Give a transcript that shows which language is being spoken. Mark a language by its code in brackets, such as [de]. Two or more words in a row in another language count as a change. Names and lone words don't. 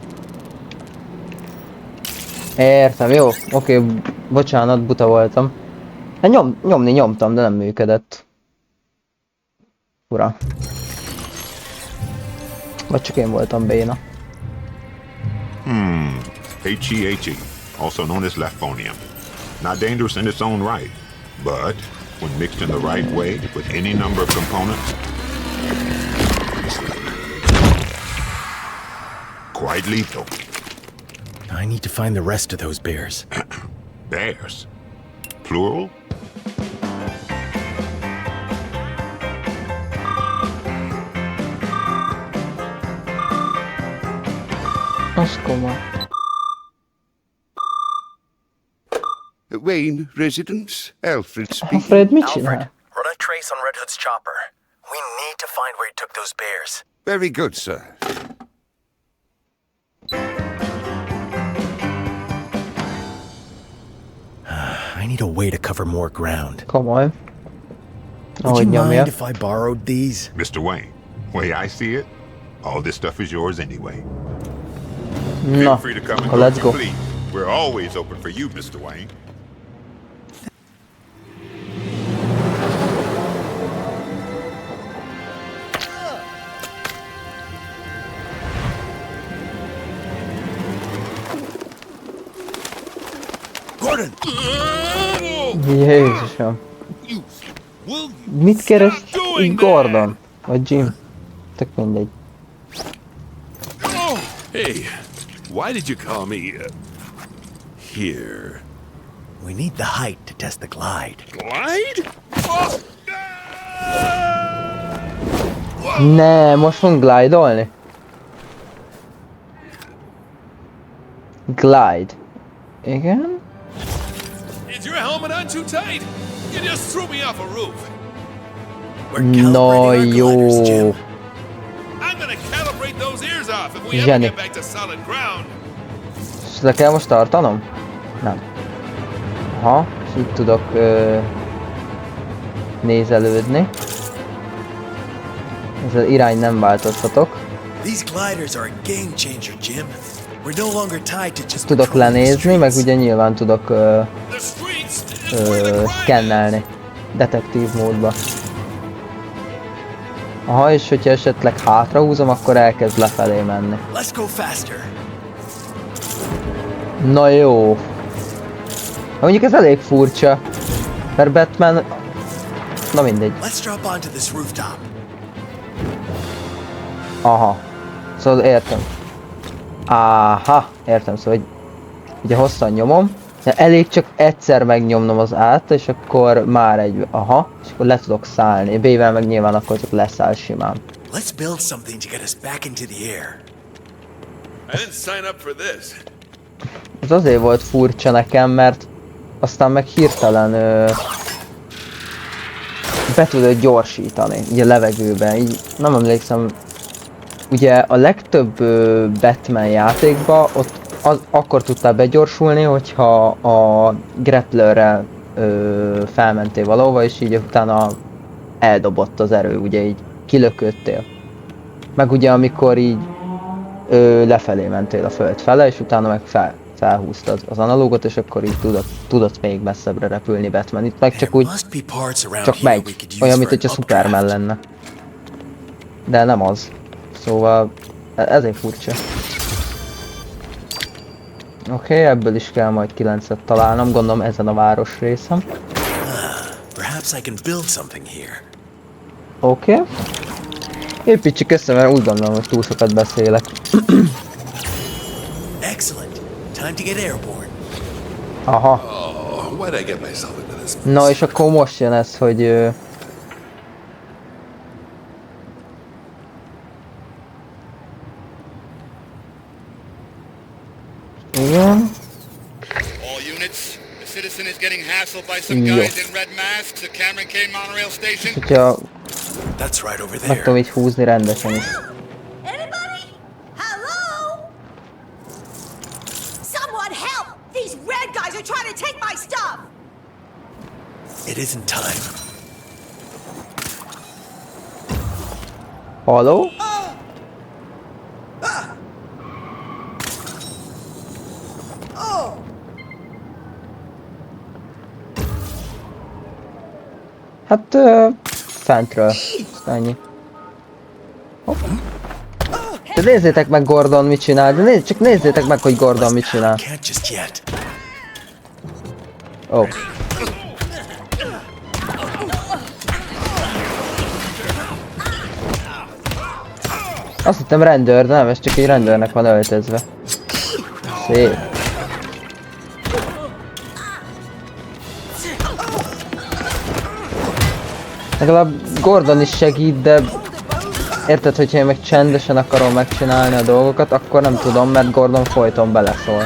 [hu] Értem, jó, oké, bocsánat, buta voltam. Hát nyomni nyomtam, de nem működött. Ura. Vagy csak én voltam béna. HEHE, [en] also known as Lefonium. Not dangerous in its own right, but when mixed in the right way with any number of components, quite lethal. I need to find the rest of those bears. Bears. Plural? [hu] Az komoly. [en] Wayne residence, Alfred speaking. [hu] Alfred mit csinál? [en] Run a trace on Red Hood's chopper. We need to find where he took those bears. Very good, sir. I need a way to cover more ground. [hu] Komoly. [en] Would [hu] Ahogy [en] you [hu] nyomja. [en] mind if I borrowed these? Mr. Wayne, way I see it, all this stuff is yours anyway. Feel [hu] Na, [en] free to come and [hu] akkor [en] go let's if you go. please. We're always open for you, Mr. Wayne. Gordon! [hu] Jézusom. Mit keres így Gordon? Vagy Jim? Tök mindegy. [en] Hey, why did you call me, here? We need the height to test the glide. Glide? [hu] Ne, most fogunk glide-olni? [en] Glide. [hu] Igen? [en] Is your helmet on too tight? You just threw me off a roof. We're [hu] No, [en] calibrating our gliders, Jim. [hu] jó. [en] I'm gonna calibrate those ears off if we ever [hu] Zseni. [en] get back to solid ground. [hu] És le kell most tartanom? Nem. Aha, és így tudok nézelődni. Ezzel irány nem változtatok. [en] These gliders are a game changer, Jim. We're no longer tied to just [hu] Tudok [en] patrolling the [hu] lenézni, meg [en] streets. [hu] ugye nyilván tudok [en] The streets is where the crime is. [hu] szkennelni. Detektív módba. Aha, és hogyha esetleg hátrahúzom, akkor elkezd lefelé menni. Let's go faster. Na jó. Mondjuk ez elég furcsa. Mert Batman... Na mindegy. [en] Let's drop onto this rooftop. [hu] Aha. Szóval értem. Aha, értem, szóval hogy ugye hosszan nyomom, de elég csak egyszer megnyomnom az át, és akkor már egy, aha, és akkor le tudok szállni. B-vel meg nyilván akkor csak leszáll simán. [en] Let's build something to get us back into the air. I didn't sign up for this. [hu] Ez azért volt furcsa nekem, mert aztán meg hirtelen be tudod gyorsítani, így a levegőben, így nem emlékszem. Ugye a legtöbb Batman játékban ott akkor tudtál begyorsulni, hogyha a grapplerrel felmentél valahova, és így utána eldobott az erő, ugye így kilököttél. Meg ugye amikor így lefelé mentél a föld fele, és utána meg felhúztad az analógot, és akkor így tudott még messzebbre repülni Batman. Itt meg csak úgy, [en] Must be parts around [hu] csak [en] here we [hu] megy, [en] could use [hu] olyan, [en] for [hu] mint [en] an [hu] hogyha Superman [en] updraft. [hu] lenne. De nem az. Szóval ezért furcsa. Oké, ebből is kell majd 9-et találnom, gondolom ezen a város részem. [en] Perhaps I can build something here. [hu] Oké. Építsük össze, mert úgy gondolom, hogy túl sokat beszélek. [en] Excellent. Time to get airborne. [hu] Aha. [en] Oh, why'd I get myself into this? [hu] Na és akkor most jön ez, hogy... Igen. [en] All units, the citizen is getting hassled by some guys in red masks at Cameron Kane Monorail Station. [hu] Hogyha [en] That's right over [hu] meg [en] there. [hu] tudom így húzni rendesen is. [en] Anybody? Hello? Someone help! These red guys are trying to take my stuff! It isn't time. [hu] Halló? Hát fentről. Ennyi. Hopp. De nézzétek meg Gordon mit csinál, de csak nézzétek meg, hogy Gordon mit csinál. [en] Can't just yet. [hu] Ó. Oh. Azt hittem rendőr, de nem, ez csak egy rendőrnek van öltözve. Szép. Legalább Gordon is segít, de érted, hogyha én meg csendesen akarom megcsinálni a dolgokat, akkor nem tudom, mert Gordon folyton beleszól.